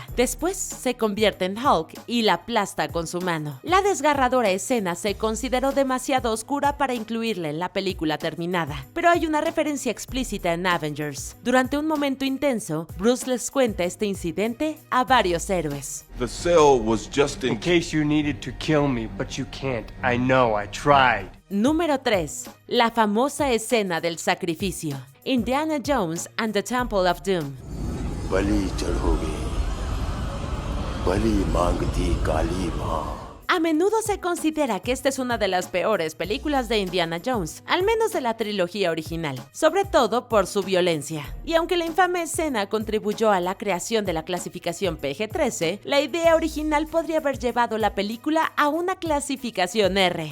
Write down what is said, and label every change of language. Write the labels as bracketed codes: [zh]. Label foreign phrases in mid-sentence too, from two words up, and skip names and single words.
[es] Después se convierte en Hulk y la aplasta con su mano. La desgarradora escena se consideró demasiado oscura para incluirla en la película terminada, pero hay una referencia explícita en Avengers. Durante un momento intenso, Bruce les cuenta este incidente a varios héroes. [en] The cell was just in case you needed to kill me, but you can't. I know, I tried. [es] Número 3. La famosa escena del sacrificio. Indiana Jones and the Temple of Doom. [hi] बलि चढ़ोगे, बलि मांगती काली माँ. [es] A menudo se considera que esta es una de las peores películas de Indiana Jones, al menos de la trilogía original, sobre todo por su violencia. Y aunque la infame escena contribuyó a la creación de la clasificación PG-13, la idea original podría haber llevado la película a una clasificación R.